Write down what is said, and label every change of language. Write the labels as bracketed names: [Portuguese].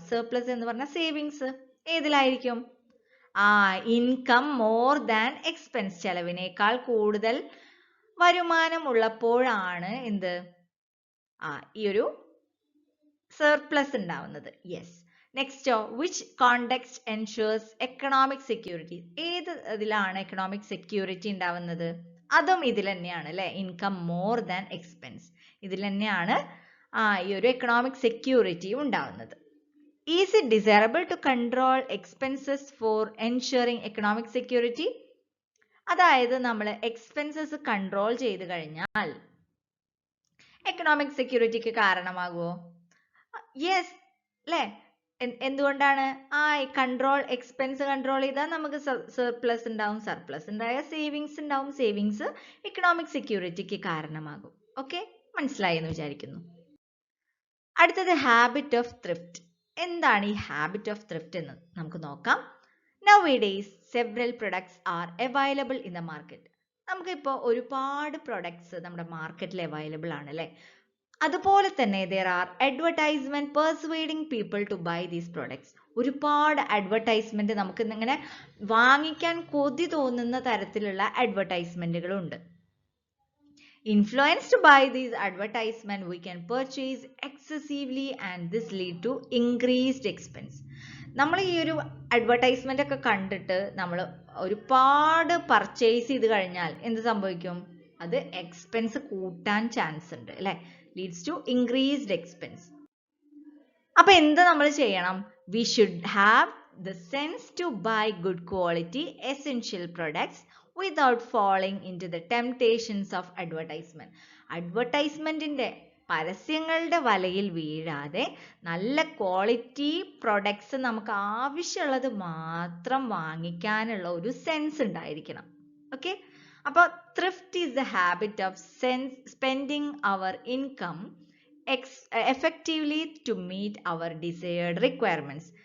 [Malayalam] Surplus എന്ന് പറഞ്ഞാൽ savings. ഏതിലായിരിക്കും? [English] income more than expense, [Malayalam] ചെലവിനേക്കാൾ കൂടുതൽ വരുമാനം ഉള്ളപ്പോഴാണ് എന്ത് ഈ ഒരു സർപ്ലസ് ഉണ്ടാവുന്നത്. Yes. [English] നെക്സ്റ്റോ, which context ensures economic security? [Malayalam] ഏത് ഇതിലാണ് എക്കണോമിക് സെക്യൂരിറ്റി ഉണ്ടാവുന്നത്? അതും ഇതിൽ തന്നെയാണ് അല്ലെ. [English] income more than expense, [Malayalam] ഇതിൽ തന്നെയാണ് ഈ ഒരു എക്കണോമിക് സെക്യൂരിറ്റി ഉണ്ടാവുന്നത്. [English] Is it desirable to control expenses for ensuring economic security? [Malayalam] അതായത് നമ്മൾ എക്സ്പെൻസസ് കൺട്രോൾ ചെയ്ത് കഴിഞ്ഞാൽ എക്കണോമിക് സെക്യൂരിറ്റിക്ക് കാരണമാകുമോ? യെസ് അല്ലേ? എന്തുകൊണ്ടാണ്? എക്സ്പെൻസ് കൺട്രോൾ ചെയ്താൽ നമുക്ക് സർപ്ലസ് ഉണ്ടാവും, സർപ്ലസ് ഉണ്ടായാൽ സേവിങ്സ് ഉണ്ടാവും, സേവിങ്സ് എക്കണോമിക് സെക്യൂരിറ്റിക്ക് കാരണമാകും. ഓക്കെ, മനസ്സിലായി എന്ന് വിചാരിക്കുന്നു. അടുത്തത് ഹാബിറ്റ് ഓഫ് ത്രിഫ്റ്റ്. എന്താണ് ഈ ഹാബിറ്റ് ഓഫ് ത്രിഫ്റ്റ് എന്ന് നമുക്ക് നോക്കാം. [English] Nowadays, several products are available in the market. [Malayalam] നമുക്കിപ്പോൾ ഒരുപാട് പ്രൊഡക്ട്സ് നമ്മുടെ മാർക്കറ്റിൽ അവൈലബിൾ ആണ് അല്ലേ? അതുപോലെ തന്നെ [English] there are advertisement persuading people to buy these products. [Malayalam] ഒരുപാട് അഡ്വർടൈസ്മെന്റ് നമുക്ക് ഇങ്ങനെ വാങ്ങിക്കാൻ കൊതി തോന്നുന്ന തരത്തിലുള്ള അഡ്വർടൈസ്മെന്റുകളുണ്ട്. [English] Influenced by these advertisements, we can purchase excessively and this lead to increased expense. [Malayalam] നമ്മൾ ഈ ഒരു അഡ്വർടൈസ്മെന്റ് ഒക്കെ കണ്ടിട്ട് നമ്മൾ ഒരുപാട് പർച്ചേസ് ചെയ്ത് കഴിഞ്ഞാൽ എന്ത് സംഭവിക്കും? അത് എക്സ്പെൻസ് കൂട്ടാൻ ചാൻസ് ഉണ്ട് അല്ലേ? [English] Leads to increased expense. [Malayalam] അപ്പൊ എന്ത് നമ്മൾ ചെയ്യണം? [English] We should have the sense to buy good quality essential products without falling into the temptations of advertisement. [Malayalam] അഡ്വർടൈസ്മെന്റിന്റെ പരസ്യങ്ങളുടെ വലയിൽ വീഴാതെ നല്ല ക്വാളിറ്റി പ്രൊഡക്ട്സ് നമുക്ക് ആവശ്യമുള്ളത് മാത്രം വാങ്ങിക്കാനുള്ള ഒരു സെൻസ് ഉണ്ടായിരിക്കണം. [English] Okay, അപ്പോൾ thrift is the habit of spending our income effectively to meet our desired requirements.